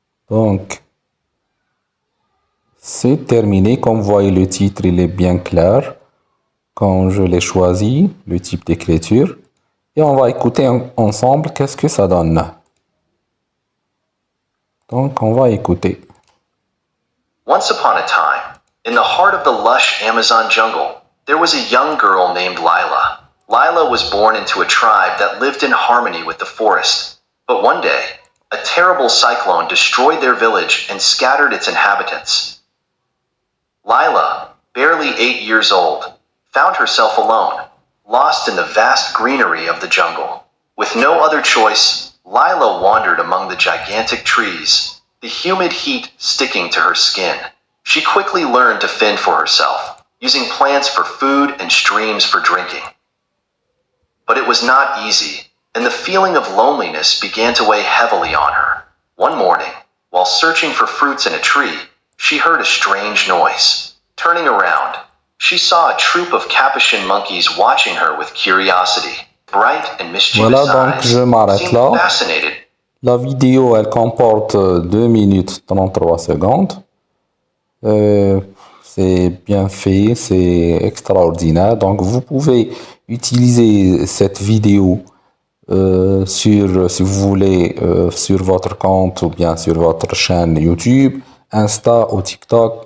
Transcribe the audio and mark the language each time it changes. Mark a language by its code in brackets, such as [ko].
[fr] Donc, c'est terminé. Comme vous voyez, le titre, il est bien clair. Quand je l'ai choisi, le type d'écriture. Et on va écouter ensemble qu'est-ce que ça donne. Donc, on va écouter. [en] Once upon a time, in the heart of the lush Amazon jungle, there was a young girl named Lila. Lila was born into a tribe that lived in harmony with the forest. But one day, a terrible cyclone destroyed their village and scattered its inhabitants. Lila, barely 8 years old, found herself alone, lost in the vast greenery of the jungle. With no other choice, Lila wandered among the gigantic trees, the humid heat sticking to her skin. She quickly learned to fend for herself, using plants for food and streams for drinking. But it was not easy, and the feeling of loneliness began to weigh heavily on her. One morning, while searching for fruits in a tree, she heard a strange noise. Turning around, she saw a troop of capuchin monkeys watching her with curiosity. Bright and mischievous [fr] Voilà, donc je m'arrête [en] eyes [fr] là. [en] seemed fascinated. [fr] La vidéo, elle comporte 2 minutes 33 secondes. C'est bien fait, c'est extraordinaire. Donc, vous pouvez utiliser cette vidéo si vous voulez, sur votre compte ou bien sur votre chaîne YouTube, Insta ou TikTok.